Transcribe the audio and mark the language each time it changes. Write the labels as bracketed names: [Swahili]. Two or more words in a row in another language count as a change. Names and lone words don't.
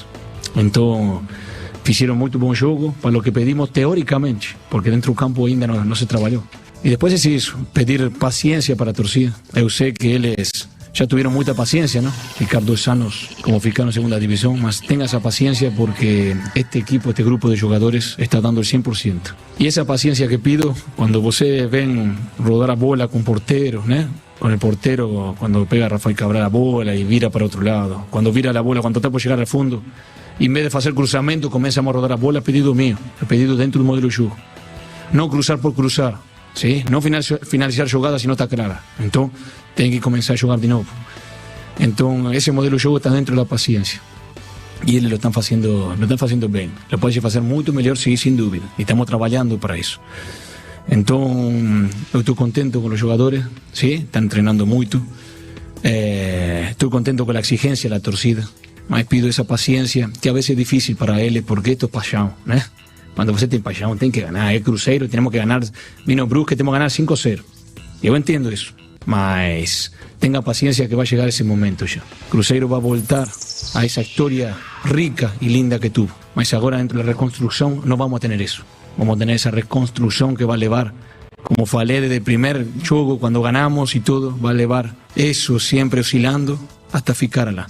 [Portuguese] Então, fizeram muito bom jogo para o que pedimos teoricamente, porque dentro do campo ainda não se trabalhou. E depois é isso, pedir paciência para a torcida. Eu sei que eles já tiveram muita paciência, não? Ficar 2 anos como ficar na segunda divisão, mas tenha essa paciência porque este equipo, este grupo de jogadores está dando o 100%. E essa paciência que pido, quando você vem rodar a bola com porteiro, né? Com o porteiro, quando pega Rafael Cabral a bola e vira para outro lado. Quando vira a bola, quando está por chegar ao fundo, em vez de fazer cruzamento, começamos a rodar a bola, pedido meu, pedido dentro do modelo de jogo. Não cruzar por cruzar. ¿Sí? [Spanish] No finalizar jogadas si no está clara. Entonces, tienen que comenzar a jugar de nuevo. Entonces, ese modelo de juego está dentro de la paciencia. Y ellos lo están haciendo bien. Lo pueden hacer mucho mejor, sí, sin duda. Y estamos trabajando para eso. Entonces, yo estoy contento con los jugadores, ¿sí? Están entrenando mucho. Estoy contento con la exigencia de la torcida. Mas pido esa paciencia, que a veces es difícil para ellos, porque esto es pasión, ¿no? [Portuguese] Quando você tem paixão, tem que ganhar. É Cruzeiro, temos que ganhar. Vino Brusque, temos que ganhar 5-0. Eu entendo isso. Mas tenha paciência que vai chegar esse momento já. Cruzeiro vai voltar a essa história rica e linda que tuvo. Mas agora, dentro da reconstrução, não vamos ter isso. Vamos ter essa reconstrução que vai levar, como falei desde o primeiro jogo, quando ganhamos e tudo, vai levar isso sempre oscilando até ficar lá.